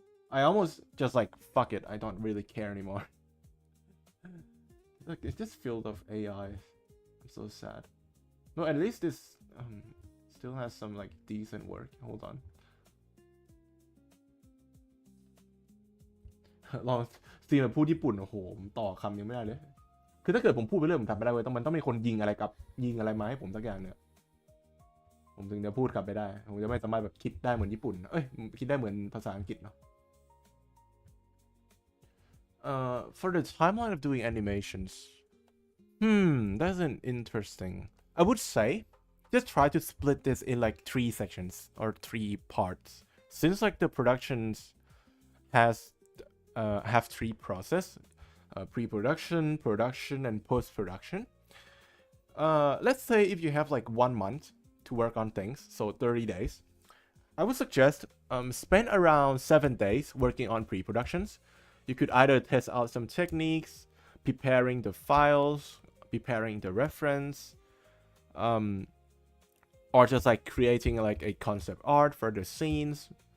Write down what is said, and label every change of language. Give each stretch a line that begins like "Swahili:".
English: I almost just like, fuck it, I don't really care anymore. Look, it's just filled of AI. I'm so sad. No, at least this still has some like decent work. Hold on.
Thai: ลองสตรีมแบบพูดญี่ปุ่นโอ้โหผมต่อคำยังไม่ได้เลยคือถ้าเกิดผมพูดไปเรื่อยผมทำไม่ได้เว้ยมันต้องมีคนยิงอะไรมาให้ผมสักอย่างเนี่ย ผมถึงจะพูดกลับไปได้ผมจะไม่สามารถแบบคิดได้เหมือนญี่ปุ่นคิดได้เหมือนภาษาอังกฤษเนาะ
English: for the timeline of doing animations that's an interesting I would say just try to split this in like 3 sections or 3 parts since like the productions have 3 process pre-production, production, and post-production. Let's say if you have like 1 month to work on things, so 30 days, I would suggest spend around 7 days working on pre-productions. You could either test out some techniques, preparing the files, preparing the reference, or just like creating like a concept art for the scenes.